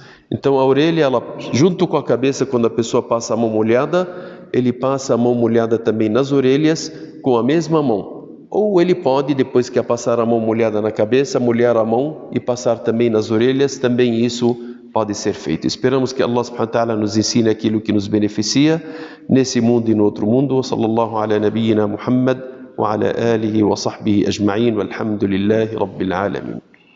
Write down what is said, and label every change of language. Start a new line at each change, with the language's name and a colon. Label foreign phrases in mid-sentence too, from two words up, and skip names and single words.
Portuguese: Então a orelha, ela, junto com a cabeça, quando a pessoa passa a mão molhada, ele passa a mão molhada também nas orelhas com a mesma mão. Ou ele pode, depois que passar a mão molhada na cabeça, molhar a mão e passar também nas orelhas, também isso pode ser feito. Esperamos que
Arabic: الله سبحانه وتعالى
Portuguese: nos ensine aquilo que nos beneficia nesse mundo e no outro mundo.
Arabic: صلى الله على نبينا محمد وعلى آله وصحبه أجمعين والحمد لله رب العالمين.